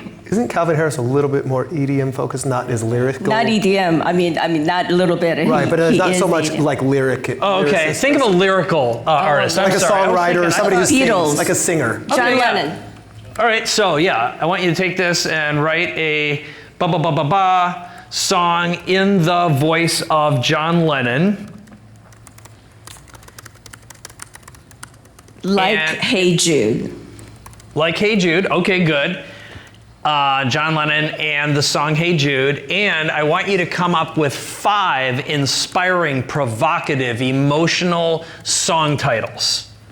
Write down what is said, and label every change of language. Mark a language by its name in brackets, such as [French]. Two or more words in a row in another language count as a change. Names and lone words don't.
[English] Isn't Calvin Harris a little bit more EDM focused, not as lyrical? Not EDM, I mean not a little bit. Right, but it's not so much EDM. Like lyric. Oh, okay. Think of a lyrical artist. Like a songwriter or somebody who sings, like a singer. John Lennon. All right, so yeah, I want you to take this and write a ba-ba-ba-ba-ba song in the voice of John Lennon. Like Hey Jude. Like Hey Jude, okay, good. John Lennon and the song Hey Jude. And I want you to come up with 5 inspiring, provocative, emotional song titles.